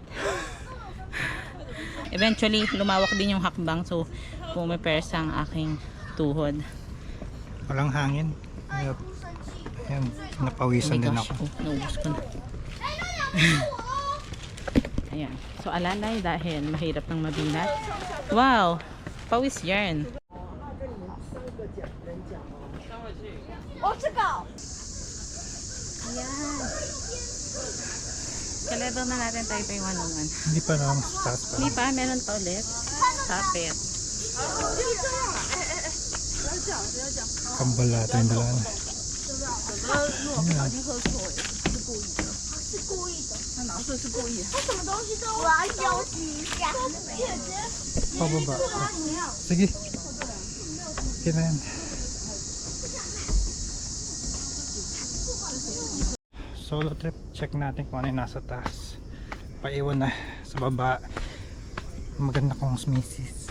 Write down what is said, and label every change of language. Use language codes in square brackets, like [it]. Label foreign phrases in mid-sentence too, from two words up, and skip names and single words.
[tl] Eventually, lumawak din yung hakbang, so pumipersa ang aking tuhod. Walang hangin. Ayan, napawisan din ako. Naubos ko na. Ayan. So, alalay dahil mahirap ng mabinat. Wow! Pawis yarn. [zh] 哦，这个 [tl] Ayan. Ka-level na natin Taipei 101. Hindi pa naman taas pa. Hindi pa, meron pa ulit. Tapit. Kambal natin yung dalaan. [zh] 我要休息一下。 [tl] Pababa. Sige. Okay na yan. [en] Solo trip. [tl] Check natin kung ano yung nasa taas. Paiwan na sa baba. Maganda kong species.